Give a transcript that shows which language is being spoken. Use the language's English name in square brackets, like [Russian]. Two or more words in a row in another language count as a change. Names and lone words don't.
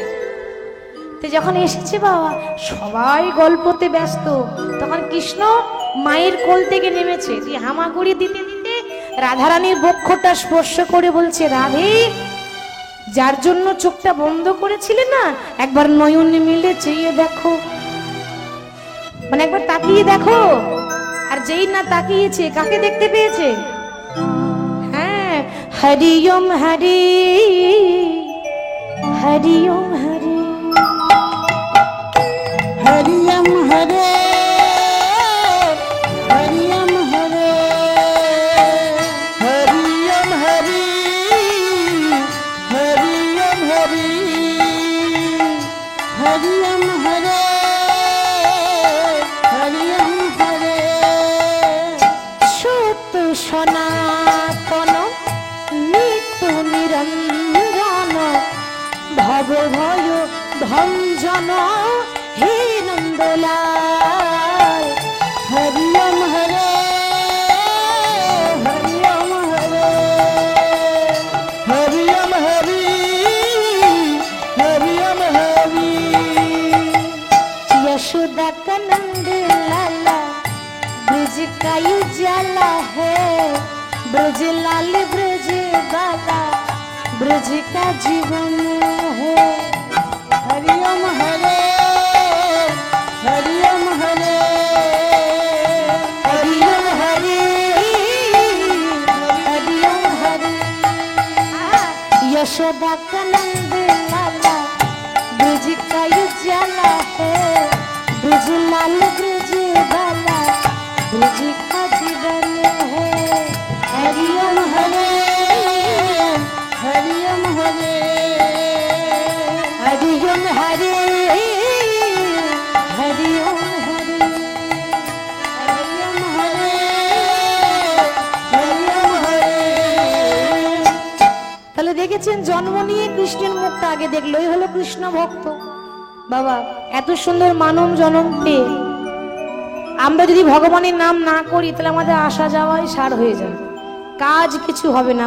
[Bangla] তো যখন এসেছে বাবা, সবাই গল্পতে ব্যস্ত, তখন কৃষ্ণ মায়ের কোল থেকে নেমেছে, দিয়ে হামাগুড়ি দিতে দিতে রাধারানীর বক্ষটা স্পর্শ করে বলছে, রাধে, যার জন্য চোখটা বন্ধ করেছিলে না, একবার নয়নে মিলে চেয়ে দেখো, মানে একবার তাকিয়ে দেখো। আর যেই না তাকিয়েছে, কাকে দেখতে পেয়েছে? [Sanskrit] হ্যাঁ, হরি ওম হরি, হরি ওম হরি, हरि ओम हरे, हरि ओम हरे, हरि ओम हरि, हरि ओम हरि, हरि ओम हरे, हरि ओम हरे। সত্য সনাতন নিত্য নিরঞ্জন, ভব ভয় ভঞ্জন হে নন্দলাল। हरि ओम हरे, हरि ओम हरे, हरि ओम हरि, हरि ओम हरि। [Hindi] यशोदा का नंद लाला ब्रज का उजाला है, ब्रज लाल ब्रज बाला ब्रज का जीवन है। [Sanskrit] हरि ओम हरे, हरि ओम हरे, हरि ओम हरि, हरि ओम हरि। [Hindi] यशोदा का नंद लाला ब्रज का उजाला है, ब्रज लाल ब्रज बाला ब्रज का जीवन है। [Sanskrit] हरि ओम हरे, हरि ओम हरे, हरि ओम हरि, हरि ओम हरि, हरि ओम हरे, हरि ओम हरे। [Bangla] তাহলে দেখেছেন, জন্ম নিয়ে কৃষ্ণের মুখটা আগে দেখলো, এই হলো কৃষ্ণ ভক্ত। বাবা, এত সুন্দর মানব জন্ম পেয়ে আমরা যদি ভগবানের নাম না করি, তাহলে আমাদের আসা যাওয়াই সার হয়ে যাবে, কাজ কিছু হবে না।